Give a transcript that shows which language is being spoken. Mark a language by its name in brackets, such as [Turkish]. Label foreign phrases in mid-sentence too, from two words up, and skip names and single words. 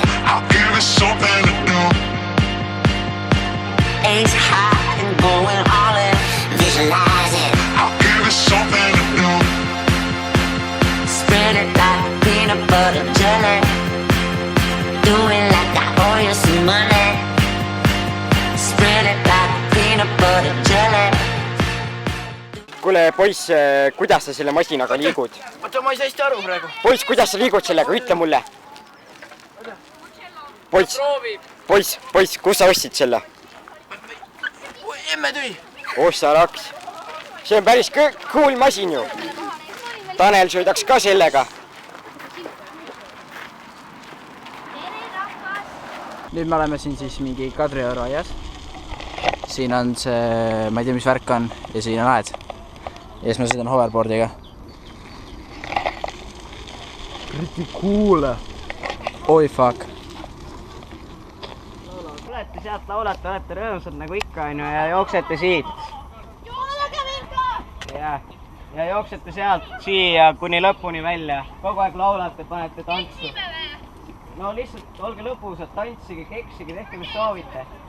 [English] I'll give it something to do. Ace high and going all in, visualize it. I'll give it something to do. Spread it like peanut butter jelly. Do it like I owe you some money. Spread it like peanut butter jelly. [Estonian] Kuule poiss, kuidas sa selle masinaga liigud? Oota, ma ei saa hästi aru praegu. Poiss, kuidas sa liigud sellega? Ütle mulle. Poiss, kus sa ostsid selle? Emme tüi. Ossa raks. See on päris cool masin ju. Tanel sõidaks ka sellega. Nüüd me oleme siin siis mingi Kadrioru aias. Siin on see, ma ei tea mis värk on ja siin on aed. Ja siis ma sõidan hoverboardiga. [English] Pretty cool. [Estonian] Oi fuck. Olete sealt laulate, olete rõõmsad nagu ikka on ja jooksete siit. Ja jooksete sealt siia kuni lõpuni välja. Kogu aeg laulate, panete tantsu. No lihtsalt olge lõbusad, tantsige, keksige, tehke mis soovite.